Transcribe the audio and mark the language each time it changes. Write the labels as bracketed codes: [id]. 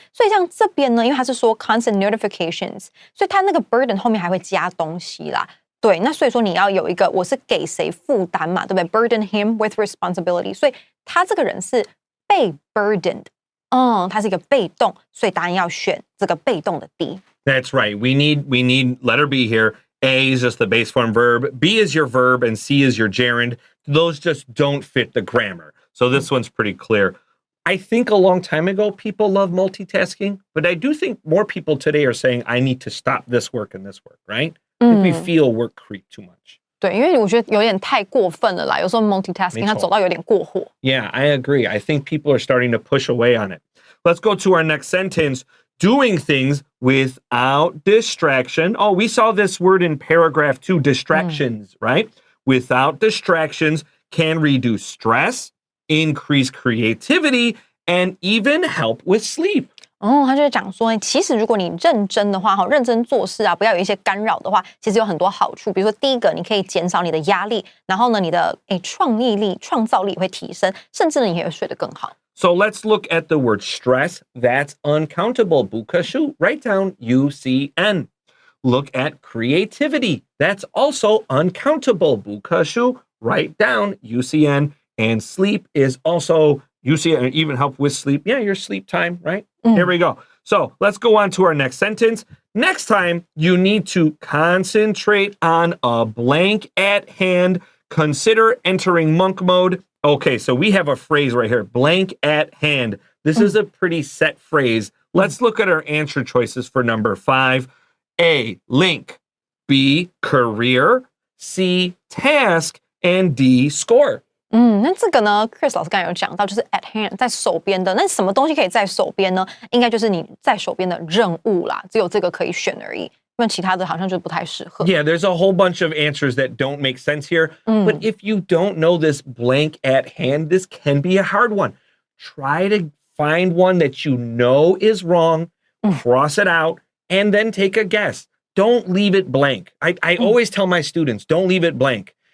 [zh] 所以像这边呢，因为他是说 [en] constant notifications， [zh] 所以他那个 burden 后面还会加东西啦。对，那所以说你要有一个我是给谁负担嘛，对不对 ？ [en] burden him with responsibility， [zh] 所以他这个人是被 burdened， 它是一个被动，所以答案要选这个被动的 D。 [en] That's right. We need letter B here. A is just the base form verb. B is your verb, and C is your gerund. Those just don't fit the grammar. So this one's pretty clear. I think a long time ago, people love multitasking, but I do think more people today are saying, I need to stop this work and this work, right? I think we feel work creep too much. [zh] 对，因为我觉得有点太过分了啦，有时候 multitasking 它走到有点过火。 [en] Yeah, I agree. I think people are starting to push away on it. Let's go to our next sentence. Doing things without distraction. Oh, we saw this word in paragraph 2, distractions, right? Without distractions can reduce stress, increase creativity, and even help with sleep. [zh] 他就是讲说，其实如果你认真的话，认真做事啊，不要有一些干扰的话，其实有很多好处。比如说，第一个，你可以减少你的压力，然后呢，你的创意力、创造力会提升，甚至呢，你也会睡得更好。 [en] So let's look at the word stress. That's uncountable. [zh] 不可数. [en] Write down UCN. Look at creativity. That's also uncountable. [zh] 不可数. [en] Write down UCN. And sleep is also UCN. Even help with sleep. Yeah, your sleep time, right? Here we go. So let's go on to our next sentence. Next time, you need to concentrate on a blank at hand. Consider entering monk mode. Okay, so we have a phrase right here, blank at hand. This is a pretty set phrase. Let's look at our answer choices for number 5. A, link. B, career. C, task. And D, score. [zh] 那这个呢 ，Chris 老师刚才有讲到，就是 [en] at hand [zh] 在手边的。那什么东西可以在手边呢？应该就是你在手边的任务啦，只有这个可以选而已。因为其他的好像就不太适合。 [en] Yeah, there's a whole bunch of answers that don't make sense here. But if you don't know this blank at hand, this can be a hard one. Try to find one that you know is wrong, cross it out, and then take a guess. Don't leave it blank. I always tell my students, don't leave it blank.